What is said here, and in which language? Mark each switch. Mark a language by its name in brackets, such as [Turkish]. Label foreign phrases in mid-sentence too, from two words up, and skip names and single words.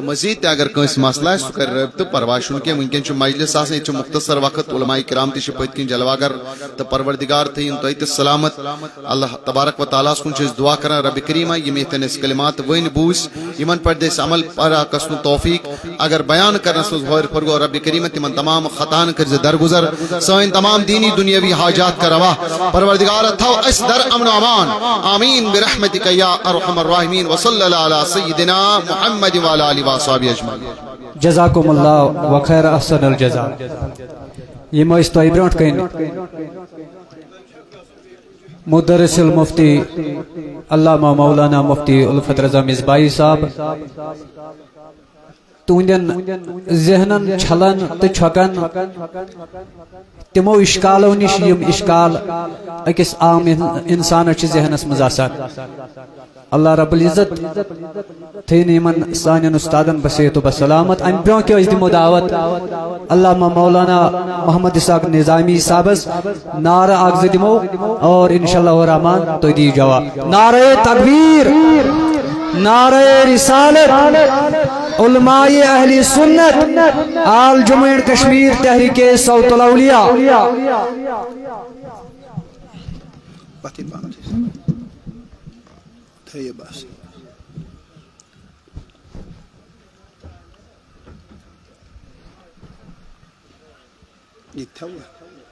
[Kashmiri] مزیٖد تہِ اگر کٲنٛسہِ مسلہٕ آسہِ سُہ کرِ رٲبطہٕ پرواے چھُنہٕ کینٛہہ وٕنکیٚن چھُ مجلس آسان ییٚتہِ چھُ مختصر وقت علماء کرام تہِ چھِ پٔتۍ کِنۍ جلواگر تہٕ پروردگار تھٲیِن تۄہہِ تہِ سلامت [Arabic] اللہ تبارک و تعالیٰ [Kashmiri] ہس کُن چھِ أسۍ دعا کران [Arabic] ربِ کریٖما [Kashmiri] یِم ییٚتٮ۪ن أسۍ کلمات ؤنۍ بوٗزۍ یِمن پٮ۪ٹھ دِ أسۍ عمل پرا گژھنُک توفیق اگر بیان کرنس منٛز ہورِ پھر گوٚو [Arabic] ربِ کریٖما [Kashmiri] تِمن تمام خطاہن کٔرۍ زِ درگُزر سٲنۍ تمام دینی دُنیاوی حاجات کر روا پروردگار تھاو اسہِ در امن و امان [Arabic] آمین برحمتک یا ارحم الراحمین وصلی اللہ علی سیدنا محمد وعلی آلہ وصحبہ اجمعین جزاکم اللہ وخیر احسن الجزا [Kashmiri] یم ٲسۍ تۄہہِ برونٛٹھ کَنۍ مدرس المفتی علامہ مولانا مفتی الفت رضا مصباحی صاحب تہنٛدٮ۪ن ذہنن چھلن تہٕ چھۄکن تمو اشکالو نش یم اشکال أکِس عام انسانس چھِ ذہنس منٛز آسان [Arabic] اللہ رب العزت [Kashmiri] تھٲیِن یِمن سانٮ۪ن استادن [Arabic] بصحت و بسلامت [Kashmiri] امہِ برونٛہہ کہِ أسۍ دِمو دعوت علامہ مولانا محمد اسحاق نظامی صاحبس نعرٕ اکھ زٕ دِمو اور [Arabic] انشاءاللہ الرحمان [Kashmiri] تُہۍ دِیِو جواب [Urdu] نعرہ تکبیر نعرہ رسالت [Kashmiri] علماء اہل سنت آل جموں اینڈ کشمیر تحریک صوت الاولیاء بس یہ